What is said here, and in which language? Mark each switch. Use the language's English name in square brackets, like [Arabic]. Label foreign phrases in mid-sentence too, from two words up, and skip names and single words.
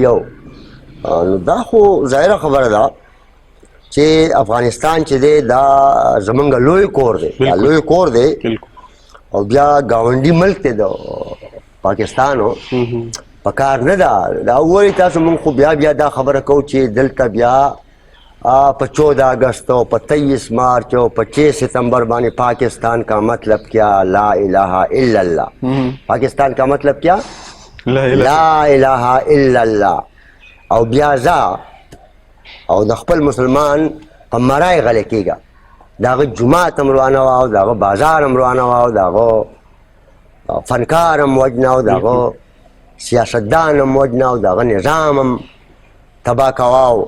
[Pashto] نو دا خو ظاهره خبره ده چې افغانستان چې دی دا زمونږ لوی کور دی، دا لوی کور دی او بیا ګاونډي ملک دی د پاکستان. پکار نه ده دا ووایي تاسو، مونږ خو بیا دا خبره کوو چې دلته بیا په 14 اگست او په 23 مارچ او په 6 ستمبر باندې [Urdu] پاکستان کا مطلب کیا؟ [Arabic] لا الہ الا اللہ. [Urdu] پاکستان کا مطلب کیا؟ [Arabic] لا الہ الا اللہ. [Pashto] او بیا ځه او د خپل مسلمان په مرای غلی کېږه، د هغه جومات هم روانه وه او د هغه بازار هم روانه وه او د هغه فنکار هم وجنه او د هغه سیاستدان هم وجنه او د هغه نظام هم تباه کوه.